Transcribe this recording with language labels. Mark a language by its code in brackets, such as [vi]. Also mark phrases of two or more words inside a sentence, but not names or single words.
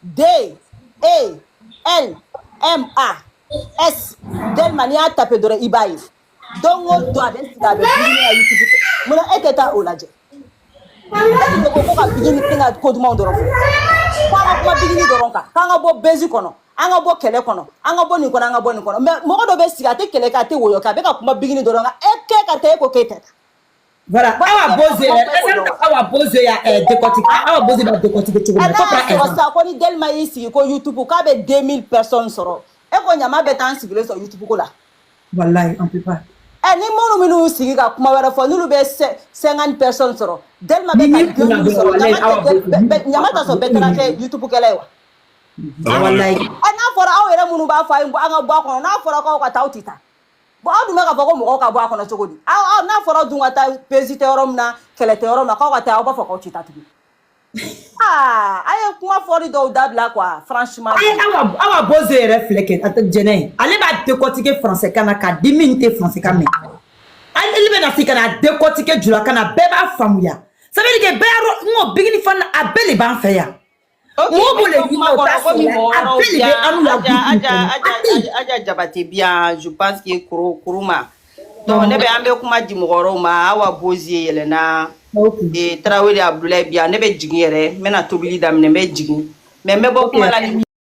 [bm] D-E-L-M-A-S Delma n'i y'a taper dɔrɔn i b'a ye don o don a bɛ sigi a bɛ bigini ka YouTube kɛ munna e tɛ taa o lajɛ ko ka bigini ka ko dumanw dɔrɔn fɔ k'an ka kuma bigini dɔrɔn kan k'an ka bɔ bezi kɔnɔ an ka bɔ kɛlɛ kɔnɔ an ka bɔ nin kɔnɔ an ka bɔ nin kɔnɔ mais mɔgɔ dɔ bɛ sigi a tɛ kɛlɛ kɛ a tɛ woyɔ kɛ a bɛ ka kuma bigini dɔrɔn kan e kɛ ka taa e ko k'e tɛ voilà awa boze ya décortiquer awa boze b'a décortiquer cogo min na sɔrɔ sa ko ni Delma y'i sigi ko YouTube k'a bɛ 2000 personnes sɔrɔ e ko ɲama bɛ taa an sigilen sɔrɔ YouTube ko la [fr] wallahi on peut pas [bm] ni minnu y'u sigi ka kuma wɛrɛ fɔ n'olu bɛ 50 personnes sɔrɔ Delma bɛ ka 2000 sɔrɔ ɲama t'a sɔrɔ bɛɛ taara kɛ YouTube kɛlɛ ye wa wallahi n'a fɔra aw yɛrɛ minnu b'a fɔ an ka bɔ a kɔnɔ n'a fɔra k'aw ka taa aw tɛ taa bon aw dun bɛ ka fɔ ko mɔgɔw ka bɔ a kɔnɔ cogo di n'a fɔra dun ka taa pesi tɛ yɔrɔ min na kɛlɛ tɛ yɔrɔ min na k'aw ka taa aw b'a fɔ k'aw tɛ taa tugun a ye kuma fɔli dɔw dabila [fr] quoi franchement [bm] awa boze yɛrɛ filɛ kɛ Jɛnɛ ale b'a décortiquer français kan na k'a di min tɛ français kan mɛn ale bɛna se ka na décortiquer jula kan na bɛɛ b'a faamuya [fr] ça veut dire que [bm] bɛɛ y'a dɔn n ko bigini fana a bɛɛ de b'an fɛ yan mɔgɔ b'o le ɲini o t'a sɔrɔ a bɛɛ de bɛ anu la Aja Jabate [fr] bien je pense que [bm] kuruma donc ne bɛ an bɛ kuma di mɔgɔ wɛrɛw ma awa boze yɛlɛnna Tarawele Abdoulaye bien ne bɛ jigin yɛrɛ n bɛna tobili daminɛ n bɛ jigin mais n bɛ bɔ kuma la ni